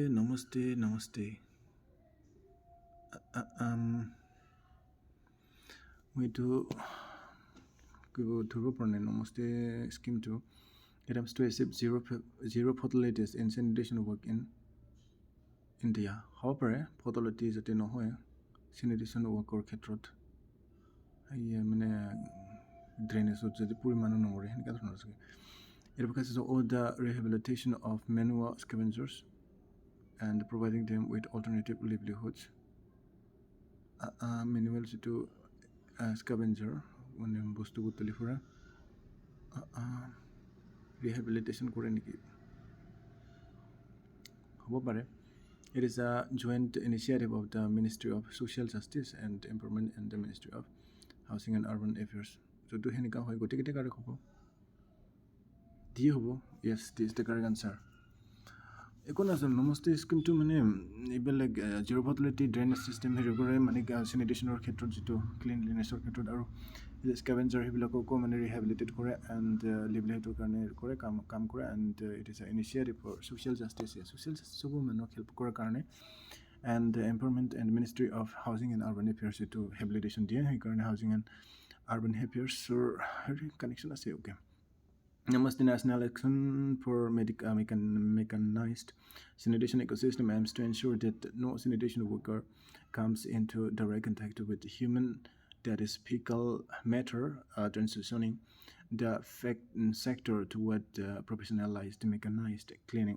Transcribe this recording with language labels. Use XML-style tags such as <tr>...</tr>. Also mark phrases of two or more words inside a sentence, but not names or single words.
<en>We do Namaste scheme to it aims to achieve zero fatalities in sanitation work in India. However, fatalities</en> <as>যাতে নহয়</as> <en>sanitation worker</en> <as>ক্ষেত্ৰত মানে ড্ৰেইনেজত যদি পৰিমাণো নমৰে সেনেকুৱা ধৰণৰ আছে</as> <en>It focuses on the rehabilitation of manual scavengers and providing them with alternative livelihoods. Manual to scavenger</en> <as>মানে বস্তুবোৰ তুলি ফুৰা</as> <en>rehabilitation</en> <as>কৰে নেকি হ'ব পাৰে</as> <en>It is a joint initiative of the Ministry of Social Justice and Empowerment and the Ministry of Housing and Urban Affairs. So do</en> <as>সেনেকুৱা হয় গোটেইকেইটা কাৰক হ'ব D হ'ব</as> <en>yes this is the correct answer</en> <as>একো নাজানো নমস্তে স্কিমটো মানে এইবিলাক</as> <en>zero fertility drainage system</en> <as>হেৰি কৰে মানে চেনিটেশ্যনৰ ক্ষেত্ৰত যিটো ক্লিনলিনেছৰ ক্ষেত্ৰত আৰু স্কেভেঞ্জাৰ সেইবিলাককো মানে ৰিহেবিলিটেট কৰে</as> <en>and livelihood</en> <as>কাৰণে কৰে কাম কৰে</as> <en>and it is a initiative for social justice social justice</en> <as>মানুহক হেল্প কৰাৰ কাৰণে</as> <en>and empowerment and ministry of housing and urban affairs</en> <as>এইটো হেবিলিটেশ্যন দিয়ে সেইকাৰণে</as> <en>housing and urban affairs</en> <as>হেৰি কানেকশ্যন আছে অ'কে</as> <en>Namaste National Action for Mechanized Sanitation Ecosystem aims to ensure that no sanitation worker comes into direct contact with human, that is fecal matter, transitioning the sector toward professionalized mechanized cleaning.</en>